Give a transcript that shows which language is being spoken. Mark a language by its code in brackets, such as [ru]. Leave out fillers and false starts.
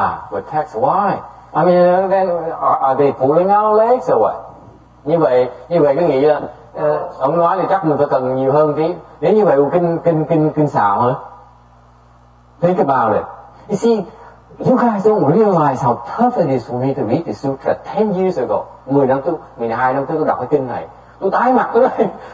[en] But text, why? I mean, then are they pulling our legs or what? [vi] Như vậy cái nghĩ là ông nói thì chắc mình phải cần nhiều hơn tí. Nếu như vậy kinh xạo hả? [en] Think about it. You see, you guys don't realize how tough it is for me to read the sutra 10 years ago. [vi] 12 năm trước tôi đọc cái kinh này. Tôi tái mặt tôi đây.